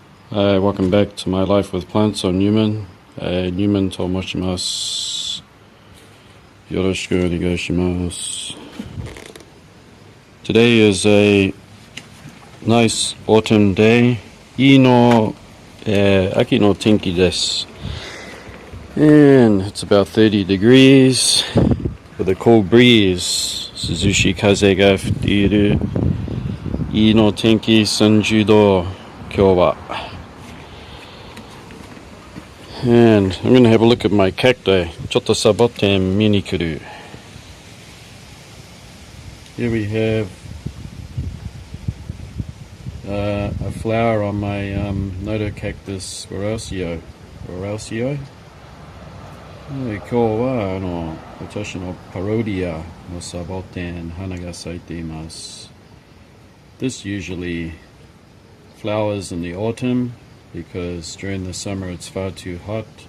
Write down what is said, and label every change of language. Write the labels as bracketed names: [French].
[English] Welcome back to my life with plants on Newman. [Japanese] Newman と申します。よろしくお願いします。 [English] Today is a nice autumn day. [Japanese] いいの、秋の天気です。 [English] And it's about 30 degrees with a cold breeze. [Japanese] 涼しい風が吹いている。いいの天気30度。今日は。 [English] And I'm going to have a look at my cacti. [Japanese] ちょっとサボテン見に来る。 [English] Here we have a flower on my Notocactus Borrelcio. [Japanese] 今日は私のパロディアのサボテン花が咲いています。 [English] This usually flowers in the autumn because during the summer it's far too hot.